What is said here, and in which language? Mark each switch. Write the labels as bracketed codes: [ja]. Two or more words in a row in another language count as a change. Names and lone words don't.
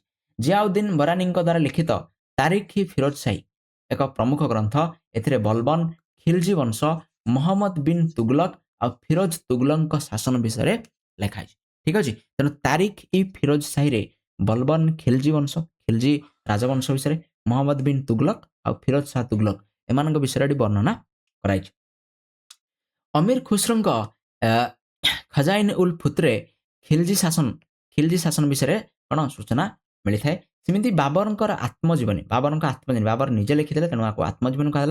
[or] ଜିଆଉଦ୍ଦିନ ବରାନୀଙ୍କ ଦ୍ୱାରା ଲିଖିତ ତାରିଖ ଫିରୋଜ ସାହି ଏକ ପ୍ରମୁଖ ଗ୍ରନ୍ଥ। ଏଥିରେ ବଲବନ, ଖିଲଜି ବଂଶ, ମହମ୍ମଦ ବିନ୍ ତୁଗଲକ ଆଉ ଫିରୋଜ ତୁଗଲକଙ୍କ ଶାସନ ବିଷୟରେ ଲେଖା ହେଇଛି। ଠିକ୍ ଅଛି। ତେଣୁ ତାରିଖ ଇ ଫିରୋଜ ସାହିରେ ବଲବନ, ଖିଲଜି ବଂଶ, ଖିଲଜି ରାଜବଂଶ ବିଷୟରେ मोहम्मद बिन तुगलक ଆଉ ଫିରୋଜ ଶାହ ତୁଗଲକ ଏମାନଙ୍କ ବିଷୟରେ ଏଠି ବର୍ଣ୍ଣନା କରାଯାଇଛି। ଅମୀର ଖୁସରୋଙ୍କ ଖଜାଇନ ଉଲ ଫୁତ୍ରେ ଖିଲଜି ଶାସନ ବିଷୟରେ କ'ଣ ସୂଚନା ମିଳିଥାଏ। ସେମିତି ବାବରଙ୍କର ଆତ୍ମଜୀବନୀ ବାବର ନିଜେ ଲେଖିଥିଲେ, ତେଣୁ ଆକୁ ଆତ୍ମଜୀବନୀ କୁହାଗଲା।